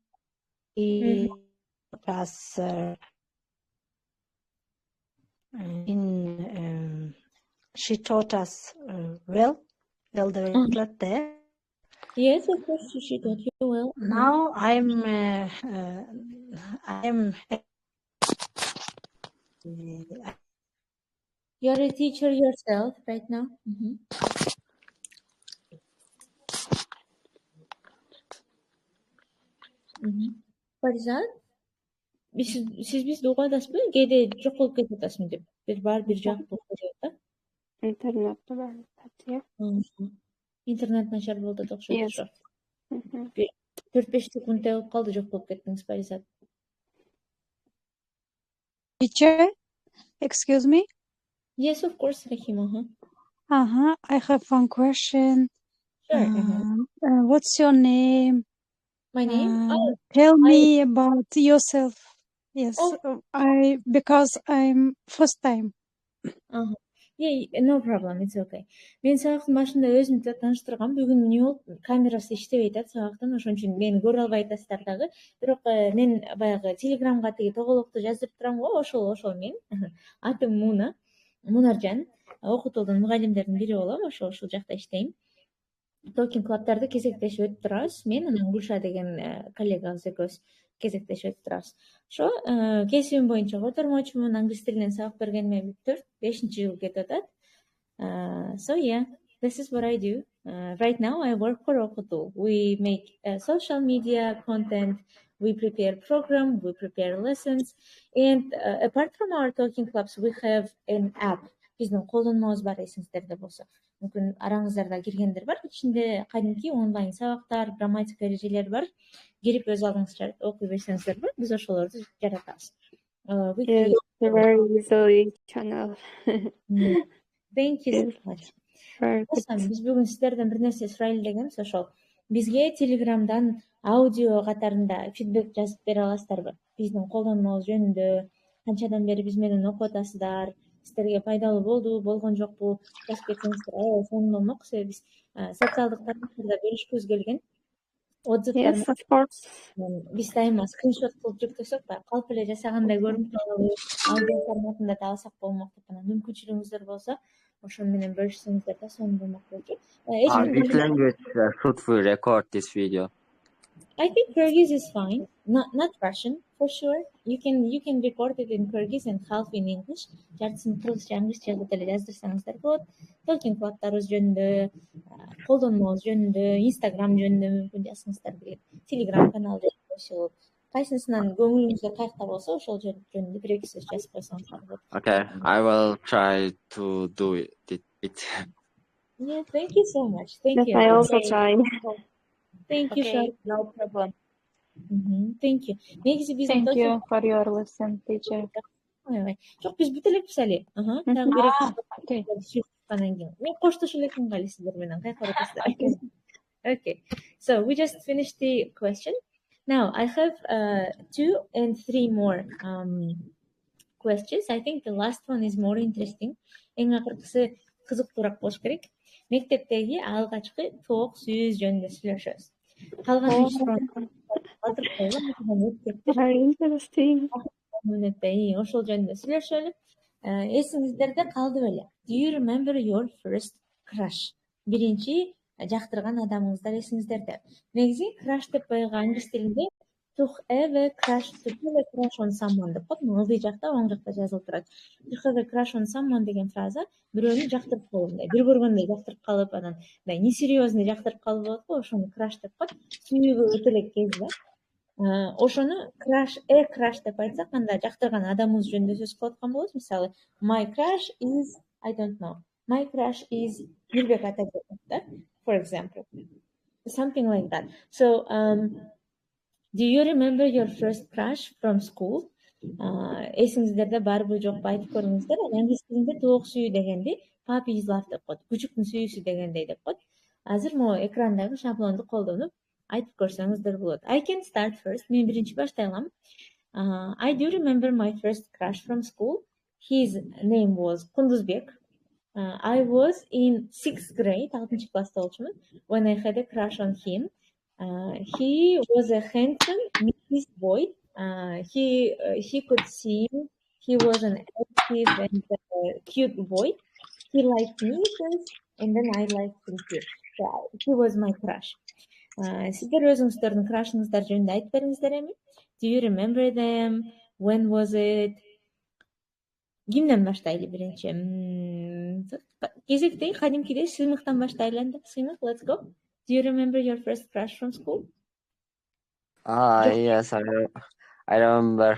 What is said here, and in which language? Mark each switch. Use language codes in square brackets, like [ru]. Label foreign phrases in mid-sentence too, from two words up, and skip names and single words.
[en] She taught us well the there. Yes, of course, she taught you well. Now You're a teacher yourself right now. [ky] Parizat, siz bizdi угадасызбы? Кээде жок болуп кетип атасың деп. Бир жак болуп кетип да. Интернетте бар. Интернет начар болду деп окшойт. 4-5 секунд болуп калды, жок болуп кеттиңиз, Parizat. [en] Teacher, excuse me? Yes, of course, Rahima. I have one question. Sure. What's your name? My name? Tell me about yourself. Yes, because I'm first time. Yeah, no problem, it's okay. [ky] Мен сабактын башында өзүмдү тааныштыргам. Бүгүн эмне болуп, камерасы иштебей атат сабактын, ошон үчүн мени көрө албай атасыздар дагы. Бирок мен баягы Телеграмга тиги тоголокту жаздырып турам го, ошол мен. Атым Мунаржан. Окутуулдун мугалимдеринин бири болом, ошол жакта иштейм. [en] talking clubs [ky] кезектешип өтүп турабыз. Мен анан Гулша деген коллегабыз экөөбүз кезектешип өтүп турабыз. Ошо кесибим боюнча котормочумун, англис тилинен сабак бергениме 4-5 жыл кетип атат. [en] So yeah, this is what I do. Right now I work for Okutool. We make social media content, we prepare program, we prepare lessons, and apart from our talking clubs, we have an app. [ky] Биздин колдонмабыз бар, эсиңиздерде болсо. Мүмкүн араңыздарда киргендер бар. Ичинде кадимки онлайн сабактар, грамматика эрежелери бар. Кирип өз алдыңызча окуй берсеңиздер бар. Биз ошолорду жаратабыз. [en] Very easily channel. Thank you so much. [ky] Биз бүгүн сиздерден бир нерсе сурайлы дегенбиз, ошол. Бизге Телеграмдан аудио катарында фидбек жазып бере аласыздарбы? Биздин колдонмабыз жөнүндө, канчадан бери биз менен окуп атасыздар, сиздерге пайдалуу болду, болгон жокпу, жазып кетсеңиздер, сонун себеби биз социалдык тармактарда бөлүшкүбүз келген. [en] Yes, of course. [ky] Биз дайыма скриншот кылып жүктөсөк, калп эле жасагандай көрүнүп калабы, аудио форматында да алсак болмок деп, мүмкүнчүлүгүңүздөр болсо, ошону менен бөлүшсөңүздөр да сонун болмок болчу. [en] Which language should we record this video? I think Kyrgyz is fine. Not Russian for sure. You can record it in Kyrgyz and half in English. [ky] Жартысын кыргызча, англисче кылып эле жаздырсаңыздар болот. [en] talking clubs [ky] жөнүндө, колдонмобуз жөнүндө, Instagram жөнүндө мүмкүн жазсаңыздар болот. Telegram каналда кошулуп, кайсысынан көңүлүңүзгө кайыкта болсо ошол жөнүндө бир эки сөз жазып койсоңуздар болот. [en] Okay, I will try to do it. Yeah, thank you so much. Thank you. I also try. Thank you, Shar. No problem. Thank you. [ky] Негизи биздин [en] Thank you for your lesson, teacher. [ky] Жок, биз бүтө элекпиз али. Дагы бир эки анан кийин. Мен коштошо элекмин али сиздер менен. Кайра отурсуздар. [en] Okay. So we just finished the question. Now I have 2 and 3 more questions. I think the last one is more interesting. [ky] Эң акыркысы кызыктуураак болуш керек. Мектептеги алгачкы тоок сүйүз жөнүндө сүйлөшөбүз. Калган [en] Interesting. [ky] Ошол жөнүндө сүйлөшөлү. Эсиңиздерде калды беле? [en] Do you remember your first crush? [ky] Биринчи жактырган адамыңыздар эсиңиздерде. Негизи crush деп койгон англис тилинде [en] to have a crush on someone [ky] деп коет. Ылдый жакта, оң жакта жазылып турат. [en] To have a crush on someone [ky] деген фраза бирөөнү жактырып калгандай, бир көргөндө жактырып калып, анан мындай несерьезный жактырып калып болот го, ошону crush деп коет. Сүйүүгө өтө элек кез да. Ошону crush деп айтсак, анда жактырган адамыбыз жөнүндө сөз кылып аткан болобуз. Мисалы, [en] my crush is, I don't know. My crush is Нурбек Атабеков, да? For example. Something like that. So, do you remember your first crush from school? [ky] Эсиңиздерде барбы жокпу айтып көрүңүздөр. Англис тилинде тоок сүйүү дегенди [en] puppy's love [ky] деп коет. Күчүктүн сүйүүсү дегендей деп коет. Азыр могу экрандагы шаблонду колдонуп айтып көрсөңүздөр болот. [en] I can start first. [ky] Мен биринчи баштай алам. [en] I do remember my first crush from school. His name was Кундузбек. I was in 6th grade, [ky] 6-cı класста болчумун, [en] when I had a crush on him. He was a handsome Middle boy. He could sing. He was an active and cute boy. He liked me first, and then I liked him too. So he was my crush. [ky] Сиздер өзүңүздөрдүн крашыңыздар жөнүндө айтып бериңиздер эми. [en] Do you remember them? When was it? [ky] Кимден баштайлы биринчи? Кезектей, кадимкидей Сыймыктан баштайлы анда. Сыймык, [en] let's go. Do you remember your first crush from school? Yes, I remember.